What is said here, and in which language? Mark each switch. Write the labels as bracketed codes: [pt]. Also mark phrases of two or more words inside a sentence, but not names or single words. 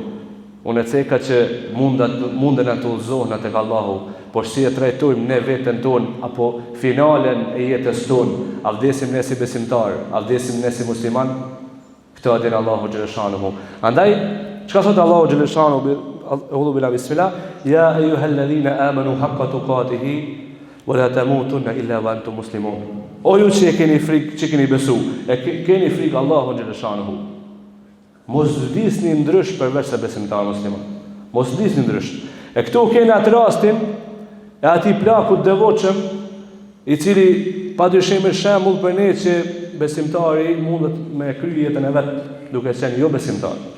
[sq] Unë ceka që munden të udhëzohen tek Allahu, por si e trajtojmë ne veten ton apo finalen e jetës ton, a vdesim ne si besimtar, a vdesim ne si musliman, këtë adin [ar] الله جل شأنه. [sq] Andaj çka thot [ar] الله جل شأنه, أعوذ بالله بسم الله، يا أيها الذين آمنوا حق تقاته ولا تموتن إلا وأنتم مسلمون. [sq] O ju që keni frikë, që keni besu, keni frikë [ar] الله جل شأنه. [sq] Mos vdisni ndrysh përveç se besimtar musliman. Mos vdisni ndrysh. E këtu keni atë rastin e ati plakut devotshëm, i cili padyshim është shembull për ne që besimtari mundet me krye jetën e vet duke qenë jo besimtar.